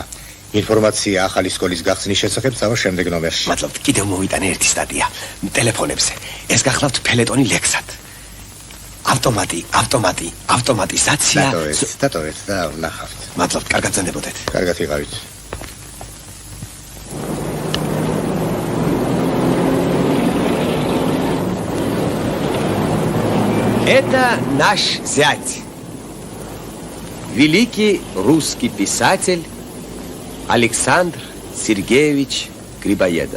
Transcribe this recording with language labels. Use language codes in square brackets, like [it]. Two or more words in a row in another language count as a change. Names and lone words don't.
[ka] ინფორმაცია ახალი სკოლის გახსნის შესახებ წავა შემდეგ ნომერში. მადლობთ, კიდევ მოვიტანე ერთი სტატია. ტელეფონებზე. ეს გახლავთ ფელეტონი ლექსად. ავტომატიზაცია. დატოვეთ და ვნახავთ. მადლობთ, კარგად ზენდებოდეთ. კარგად იყავით. [ru] Это наш зять, великий русский писатель Александр Сергеевич Грибоедов.